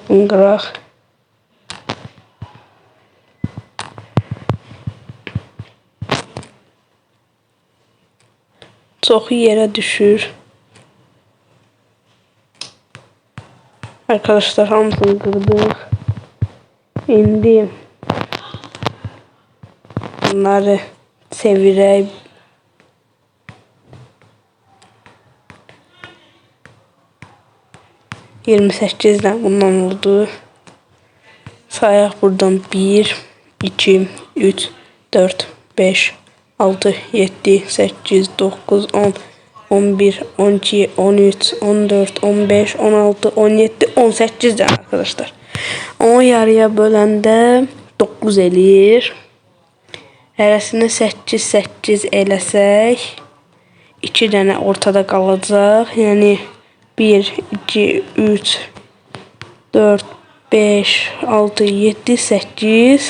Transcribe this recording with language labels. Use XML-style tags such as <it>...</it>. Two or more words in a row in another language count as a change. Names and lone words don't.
<az>Bunu qıraq. Çoxu yerə düşür. Arkadaşlar, hamısını qırdıq. İndi bunları çevirək.</az> <tr>Yirmi 8'den bundan oldu.</tr> <az>Sayaq buradan 1, 2, 3, 4, 5, 6, 7, 8, 9, 10, 11, 12, 13, 14, 15, 16, 17, 18</az> <tr>tane arkadaşlar.</tr> <az>10 yarıya böləndə 9 eləyir. Hərəsinə 8, 8 eləsək 2 dənə ortada qalacaq. Yəni 1, 2, 3, 4, 5, 6, 7, 8.</az>